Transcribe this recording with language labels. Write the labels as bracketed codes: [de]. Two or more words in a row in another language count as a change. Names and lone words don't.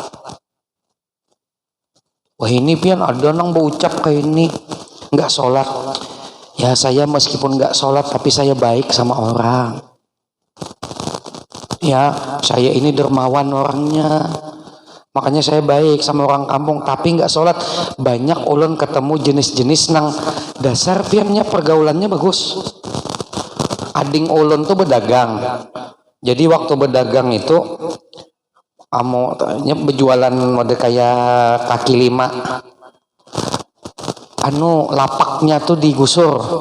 [bjn] Wah ini pian ada nang berucap kayak ini nggak sholat. [id] Ya saya meskipun nggak sholat tapi saya baik sama orang. Ya saya ini dermawan orangnya, makanya saya baik sama orang kampung tapi nggak sholat. [bjn] Banyak ulun ketemu jenis-jenis nang dasar piannya pergaulannya bagus. Ading ulun tuh berdagang. Jadi waktu berdagang itu berjualan mode kayak kaki 5. [id] Lapaknya tuh digusur.